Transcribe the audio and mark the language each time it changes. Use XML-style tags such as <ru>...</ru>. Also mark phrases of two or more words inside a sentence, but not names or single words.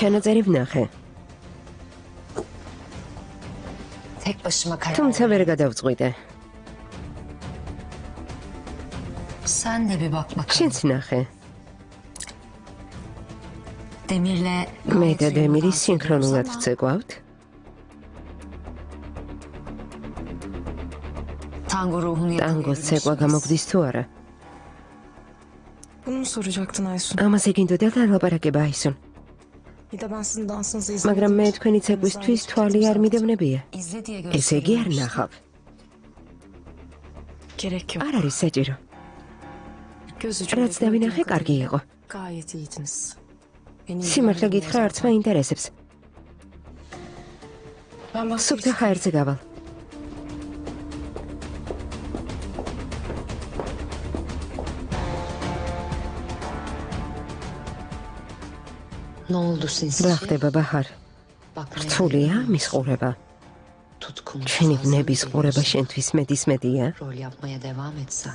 <ka>ჩანაწერი ვნახე,</ka> <tr>tek başıma karar</tr> <ka>თუმცა ვერ გადავწყვიტე.</ka> <tr>Sen de bir bak bakalım.</tr> <ka>შენც ნახე.</ka> <tr>Demir'le</tr> <ka>მე და დემირი სინქრონულად ვწეგვავთ.</ka> <tr>tango ruhunu</tr> <ka>ტანგოს ცეკვა გამოგვდის თუ არა?</ka> <tr>Bunu mu soracaktın Aysun?</tr> <ka>ამაზე გინდოდა დალაპარაკება, Aysun.</ka> <tr>Bir de ben sizin dansınızı izledim.</tr> <ka>მაგრამ მე თქვენი ცეკვისთვის თვალი არ მიდევნებია.</ka> <tr>izle diye</tr> <ka>ესე იგი არ ნახავ.</ka> <tr>Gerek yok.</tr> <ka>არ არის საჭირო.</ka> <tr>Göz</tr> <ka>რაც დავინახე, კარგი იყო.</ka> <tr>Gayet iyiydiniz. Beni</tr> <ka>სიმართლე გითხრა, არც მაინტერესებს.</ka> <tr>Ben başka</tr> <ka>სუფთა ხაერზე გავალ.</ka> <tr>Ne oldu sinsi?</tr> <ka>რა ხდება, ბაჰარ?</ka> <tr>Bak</tr> <ka>რთულია მის ყურება.</ka> <tr>tutkun.</tr> <ka>ჩვენი ვნების ყურება შენთვის მეტისმეტია.</ka> <tr>Rol yapmaya devam etsen.</tr>